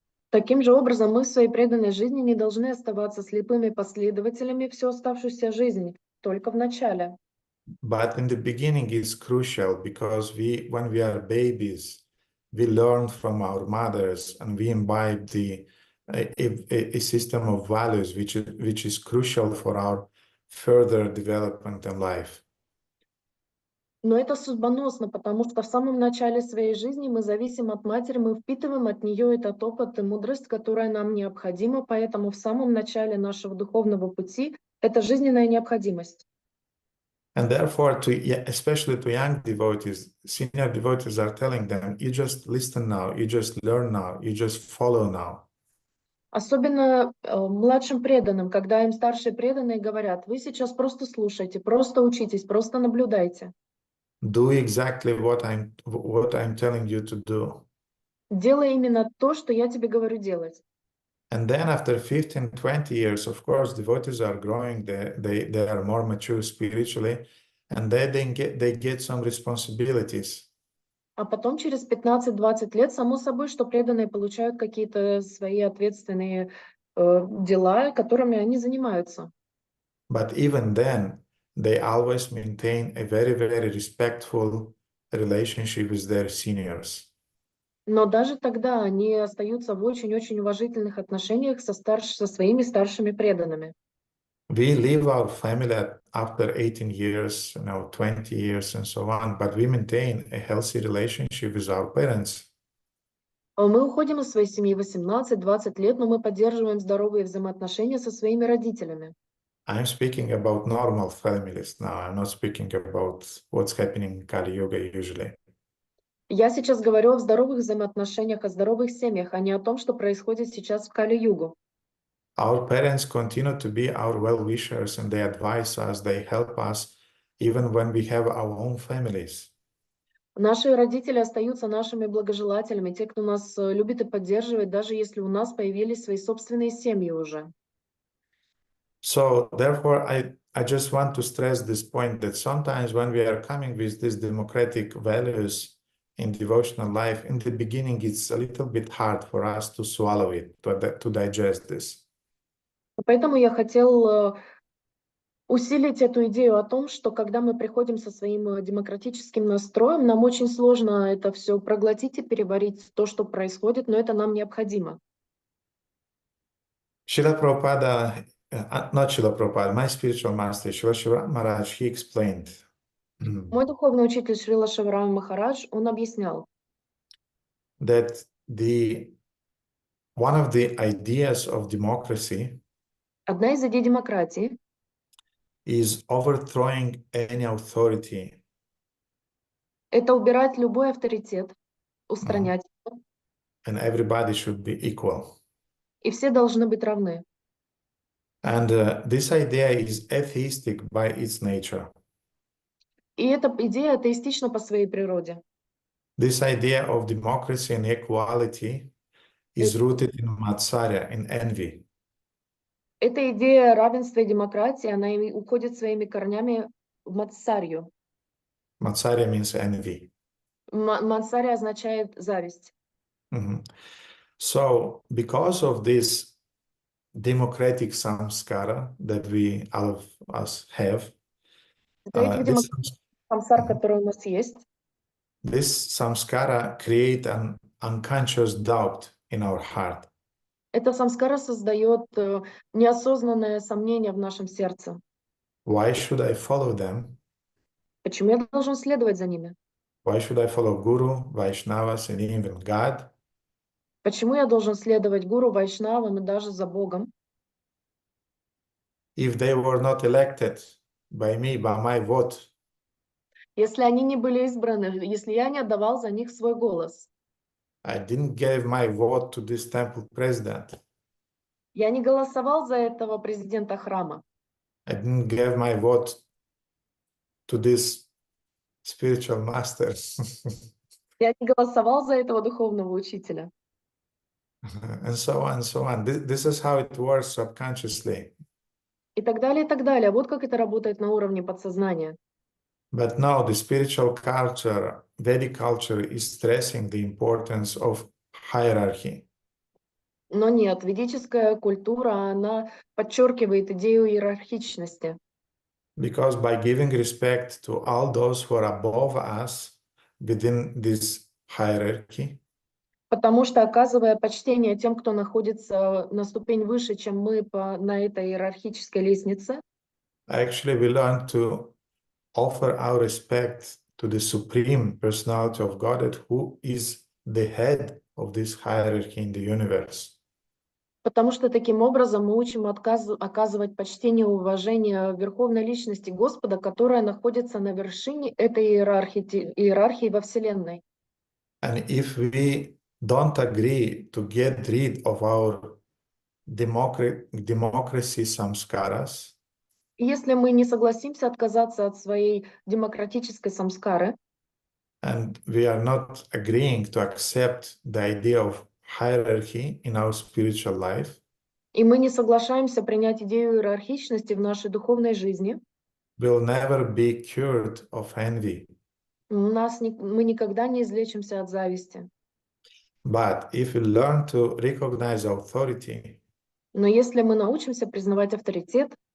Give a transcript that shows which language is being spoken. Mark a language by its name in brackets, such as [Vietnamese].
[Russian] таким же образом мы в своей преданной жизни не должны оставаться слепыми последователями всю оставшуюся жизнь, только в начале. [English] But in the beginning, it's crucial because when we are babies, we learn from our mothers and we imbibe a system of values which is crucial for our further development in life. [Russian] Но это судьбоносно, потому что в самом начале своей жизни мы зависим от матери, мы впитываем от нее этот опыт и мудрость, которая нам необходима, поэтому в самом начале нашего духовного пути это жизненная необходимость. [English] And therefore, especially to young devotees, senior devotees are telling them, you just listen now, you just learn now, you just follow now. [Russian] Особенно младшим преданным, когда им старшие преданные говорят, вы сейчас просто слушайте, просто учитесь, просто наблюдайте. [English] Do exactly what I'm telling you to do. [Russian] Делай именно то, что я тебе говорю делать. [English] And then after 15, 20 years, of course, devotees are growing, they are more mature spiritually, and they get some responsibilities. [Russian] А потом через 15-20 лет, само собой, что преданные получают какие-то свои ответственные дела, которыми они занимаются. [English] But even then, they always maintain a very, very respectful relationship with their seniors. [Russian] Но даже тогда они остаются в очень-очень уважительных отношениях со своими старшими преданными. [English] We leave our family after 18 years, 20 years and so on, but we maintain a healthy relationship with our parents. [Russian] Мы уходим из своей семьи 18-20 лет, но мы поддерживаем здоровые взаимоотношения со своими родителями. [English] I'm speaking about normal families now. I'm not speaking about what's happening in Kali Yuga usually. [Russian] Я сейчас говорю о здоровых взаимоотношениях, о здоровых семьях, а не о том, что происходит сейчас в Кали-югу. [English] Our parents continue to be our well-wishers and they advise us, they help us even when we have our own families. [Russian] Наши родители остаются нашими благожелателями, те, кто нас любит и поддерживает, даже если у нас появились свои собственные семьи уже. [English] So therefore, I just want to stress this point that sometimes when we are coming with these democratic values in devotional life, in the beginning, it's a little bit hard for us to swallow it, to digest this. [Russian] Поэтому я хотел усилить эту идею о том, что когда мы приходим со своим демократическим настроем, нам очень сложно это все проглотить и переварить то, что происходит, но это нам необходимо. [English] Srila Prabhupada, not Srila Prabhupada, my spiritual master, Srila Shiva Maharaj, he explained [Russian] Мой духовный учитель Шрила Шиварам Махарадж, он объяснял, [English] that one of the ideas of democracy [Russian] одна из идей демократии [English] is overthrowing any authority. [Russian] это убирать любой авторитет, устранять его, [English] And everybody should be equal. [Russian] и все должны быть равны. [English] And this idea is atheistic by its nature. [Russian] И эта идея атеистична по своей природе. [English] This idea of democracy and equality is rooted in Matsarya, in envy. [Russian] Эта идея равенства и демократии, она уходит своими корнями в Матсарью. [English] Matsarya means envy. [Russian] Мансария означает зависть. Mhm. [English] So, because of this democratic samskara that we all of us have, [Russian] Из-за этих [English] this [Russian] самсар, Mhm. которые у нас есть, [English] This samskara create an unconscious doubt in our heart. [Russian] эта самскара создает неосознанное сомнение в нашем сердце. [English] Why should I follow them? [Russian] Почему я должен следовать за ними? [English] Why should I follow Guru, Vaishnavas, and even God? [Russian] Почему я должен следовать гуру, вайшнавам и даже за Богом, [English] If they were not elected by me, by my vote, [Russian] если они не были избраны, если я не отдавал за них свой голос? [English] I didn't give my vote to this temple president. [Russian] Я не голосовал за этого президента храма. [English] I didn't give my vote to this spiritual master. [Russian] Я не голосовал за этого духовного учителя. [English] And so on and so on. This is how it works subconsciously. [Russian] И так далее, и так далее. Вот как это работает на уровне подсознания. [English] But now the spiritual culture, Vedic culture, is stressing the importance of hierarchy. [Russian] Но нет, ведическая культура, она подчеркивает идею иерархичности. [English] Because by giving respect to all those who are above us within this hierarchy, [Russian] Потому что, оказывая почтение тем, кто находится на ступень выше, чем мы на этой иерархической лестнице, [English] actually we learn to offer our respect to the Supreme Personality of Godhead, who is the head of this hierarchy in the universe. [Russian] потому что таким образом мы учим оказывать почтение и уважение Верховной Личности Господа, которая находится на вершине этой иерархии во Вселенной. [English] And if we don't agree to get rid of our democracy samskaras, [Russian] И если мы не согласимся отказаться от своей демократической самскары, [English] and we are not agreeing to accept the idea of hierarchy in our spiritual life, [Russian] и мы не соглашаемся принять идею иерархичности в нашей духовной жизни, [English] we'll never be cured of envy. [Russian] мы никогда не излечимся от зависти. [English] But if we learn to recognize authority, [Russian] Но если мы научимся признавать авторитет,